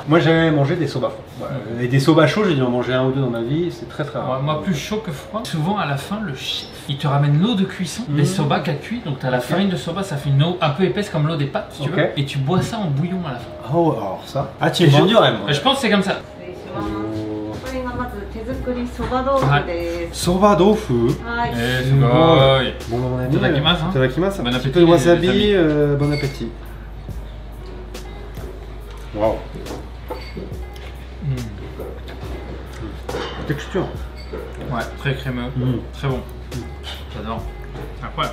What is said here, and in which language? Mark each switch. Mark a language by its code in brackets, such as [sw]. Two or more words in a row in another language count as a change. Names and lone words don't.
[fr] Moi j'ai jamais mangé des sobas froids. Ouais. Et des sobas chauds, j'ai dû en manger un ou deux dans ma vie. C'est très très rare. Moi, plus chaud que froid. Souvent, à la fin, le chef, il te ramène l'eau de cuisson des soba qu'a cuit. Donc, tu as la farine de soba, ça fait une eau un peu épaisse comme l'eau des pâtes, si tu veux. Et tu bois ça en bouillon à la fin. Oh, alors ça. Ah, tu es vendu du rêve. Je pense que c'est comme ça. [ja] これがまず手作りそば豆腐です。そば 豆腐. はい。 Eh, Mmh. sugoi. [fr] Bon, mon ami. [ja] Itadakimasu, hein. Itadakimasu. [fr] Bon Un petit appétit, peu de les wasabi. amis. Bon appétit. Waouh. Texture. Ouais, très crémeux, Mm. très bon. J'adore. Incroyable.